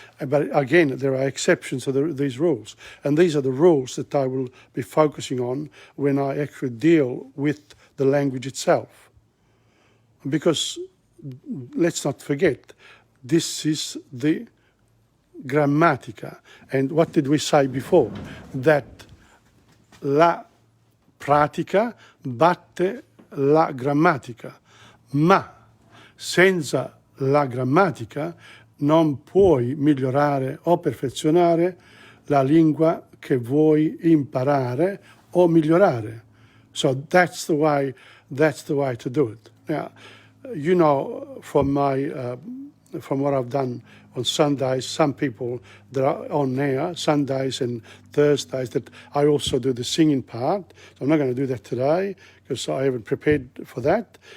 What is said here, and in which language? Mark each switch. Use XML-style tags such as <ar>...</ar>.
<en>But again, there are exceptions to these rules, and these are the rules that I will be focusing on when I actually deal with the language itself. Because let's not forget, this is the grammatica. And what did we say before?</en> <it>That la pratica batte la grammatica, ma senza la grammatica non puoi migliorare o perfezionare la lingua che vuoi imparare o migliorare.</it> <en>So that's the way to do it. Now, you know, from what I've done on Sundays, some people that are on there, Sundays and Thursdays, that I also do the singing part. So I'm not going to do that today because I haven't prepared for that.</en>